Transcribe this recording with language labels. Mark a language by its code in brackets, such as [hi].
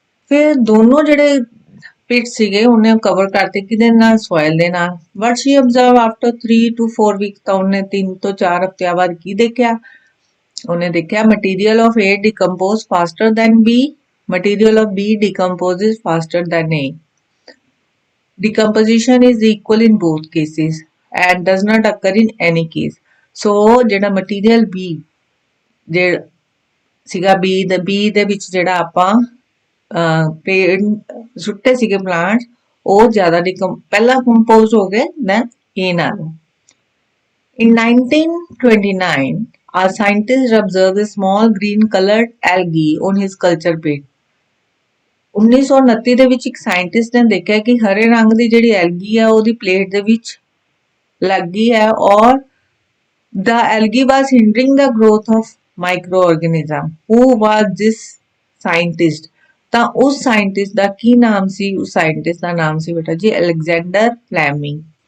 [pa] ਫਿਰ ਦੋਨੋਂ ਜਿਹੜੇ ਪਿਟ ਸੀਗੇ ਉਹਨੇ ਕਵਰ ਕਰਤੇ ਕਿਹਦੇ ਨਾਲ, ਸੋਇਲ ਦੇ ਨਾਲ। [en] but she observe after 3 to 4 week, [pa] ਤਾਂ ਉਹਨੇ 3 ਤੋਂ 4 ਹਫ਼ਤਿਆਂ ਬਾਅਦ ਕੀ ਦੇਖਿਆ, ਉਹਨੇ ਦੇਖਿਆ [en] Material of A decompose faster than B, material of B decomposes faster than A. Decomposition is equal in both cases and does not occur in any case. [pa] So ਜਿਹੜਾ material B ਜਿਹੜਾ ਸੀਗਾ B ਦੇ ਵਿੱਚ ਜਿਹੜਾ ਆਪਾਂ ਪੇੜ ਸੁੱਟੇ ਸੀਗੇ ਪਲਾਂਟ, ਉਹ ਜ਼ਿਆਦਾ ਪਹਿਲਾਂ ਕੰਪੋਜ਼ ਹੋ ਗਏ ਦੈਨ A ਨਾਲੋਂ। [en] In 1929, a scientist observed a small green colored algae on his culture pit. [pa] 1929 ਦੇ ਵਿੱਚ ਇੱਕ ਸਾਇੰਟਿਸਟ ਨੇ ਦੇਖਿਆ ਕਿ ਹਰੇ ਰੰਗ ਦੀ ਜਿਹੜੀ ਐਲਗੀ ਹੈ ਉਹਦੀ ਪਲੇਟ ਦੇ ਵਿੱਚ ਲੱਗ ਗਈ ਹੈ ਔਰ [en] the algae was hindering the growth of microorganism. Who was this scientist? [pa] ਤਾਂ ਉਸ ਸਾਇੰਟਿਸਟ ਦਾ ਕੀ ਨਾਮ ਸੀ, ਉਸ ਸਾਇੰਟਿਸਟ ਦਾ ਨਾਮ ਸੀ ਬੇਟਾ ਜੀ ਅਲੈਗਜ਼ੈਂਡਰ ਫਲੈਮਿੰਗ।